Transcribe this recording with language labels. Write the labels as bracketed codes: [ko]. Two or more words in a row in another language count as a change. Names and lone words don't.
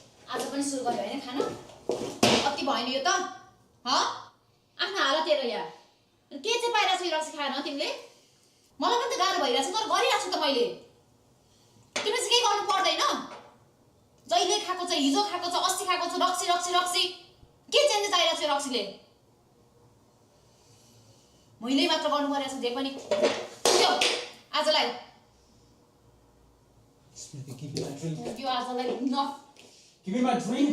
[ne] आज पनि सुरु गर्यो हैन खान अति भएन यो त ह आफ्नो हालत हेर यार के चाहिँ पाइरा छ यो रक्सी खान तिमीले मलाई पनि त गाह्रो भइराछ तर गरिराछु त मैले तिमीले चाहिँ केही गर्नु पर्दैन जहिले खाएको छ हिजो खाएको छ अस्ति खाएको छ रक्सी रक्सी रक्सी के चेन्जेस आइराछ यो रक्सीले मैले मात्र गर्नु परेछ जे पनि त्यो आजलाई [en] Smithy, give me my drink. [ne] यो आजलाई न [en] Give me my drink.